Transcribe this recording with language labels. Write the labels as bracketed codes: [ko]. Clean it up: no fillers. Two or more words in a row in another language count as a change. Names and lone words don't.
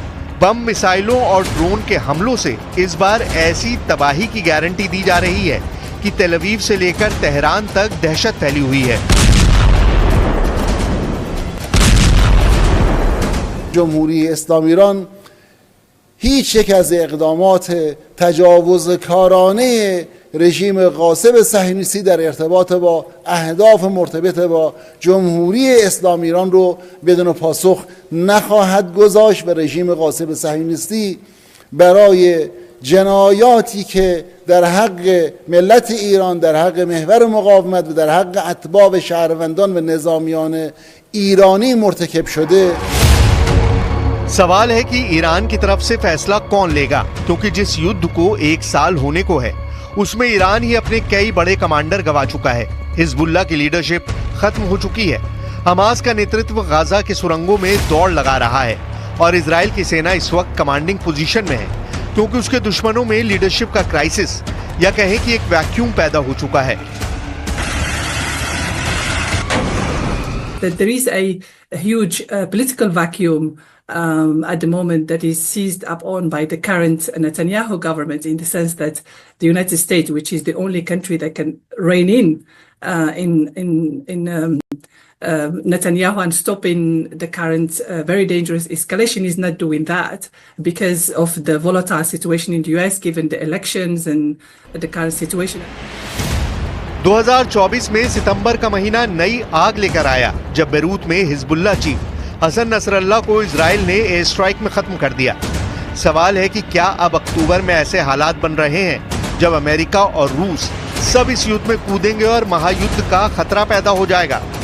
[hi] बम, मिसाइलों और ड्रोन के हमलों से इस बार ऐसी तबाही की गारंटी दी जा रही है कि तेल अवीव से लेकर तेहरान तक दहशत फैली हुई है। [fa] जमहूरी इस्लामी ईरान هیچ یک از اقدامات تجاوزکارانه رژیم غاصب صهیونیستی در ارتباط با اهداف مرتبط با جمهوری اسلامی ایران رو بدون پاسخ نخواهد گذاشت و رژیم غاصب صهیونیستی برای جنایاتی که در حق ملت ایران، در حق محور مقاومت و در حق اتباع شهروندان و نظامیان ایرانی مرتکب شده. [hi] सवाल है कि ईरान की तरफ से फैसला कौन लेगा, क्योंकि जिस युद्ध को 1 साल होने को है उसमें ईरान ही अपने कई बड़े कमांडर गंवा चुका है। हिजबुल्लाह की लीडरशिप खत्म हो चुकी है। हमास का नेतृत्व गाजा के सुरंगों में दौड़ लगा रहा है और इजराइल की सेना इस वक्त [en] commanding position [hi] में है, क्योंकि उसके दुश्मनों में लीडरशिप का क्राइसिस या कहें कि एक वैक्यूम पैदा हो चुका है। [en] There is a huge political vacuum at the moment that is seized upon by the current Netanyahu government, in the sense that the United States, which is the only country that can rein in Netanyahu and stopping the current very dangerous escalation, is not doing that because of the volatile situation in the US, given the elections and the current situation. [hi] 2024 में सितंबर का महीना नई आग लेकर आया, जब बेरूत में हिजबुल्लाह चीफ हसन नसरल्लाह को इजराइल ने [en] air strike [hi] में खत्म कर दिया। सवाल है कि क्या अब अक्टूबर में ऐसे हालात बन रहे हैं जब अमेरिका और रूस सब इस युद्ध में कूदेंगे और महायुद्ध का खतरा पैदा हो जाएगा?